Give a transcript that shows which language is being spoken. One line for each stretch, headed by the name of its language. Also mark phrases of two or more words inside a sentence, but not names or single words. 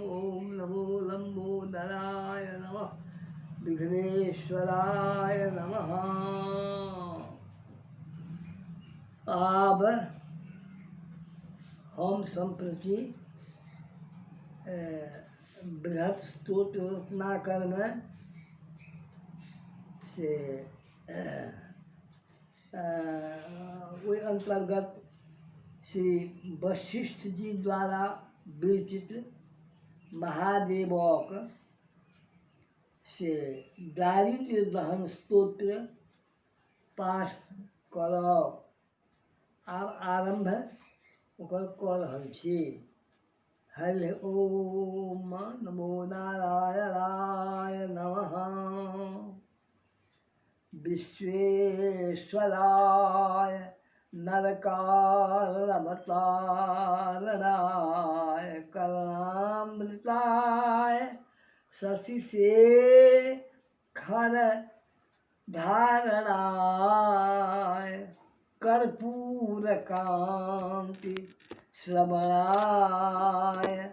Sanskrit: ओम नमो लंबोदराय नमः। विघ्नेश्वराय नमः।
Maithili: अब हम संप्रति बृहत् स्तोत्र रत्नाकर में से वही अंतर्गत श्री वशिष्ठ जी द्वारा विरचित महादेवोक से दारिद्र्य दहन स्तोत्र पाठ करब। आब आरंभ ओकर कऽ रहल छी।
Sanskrit: हरि ओम नमो नारायणाय नमः। विश्वेश्वराय नरकारणमतारणाय करुणामृताय शशिशेखर धारणाय कर्पूरकांति श्रवणाय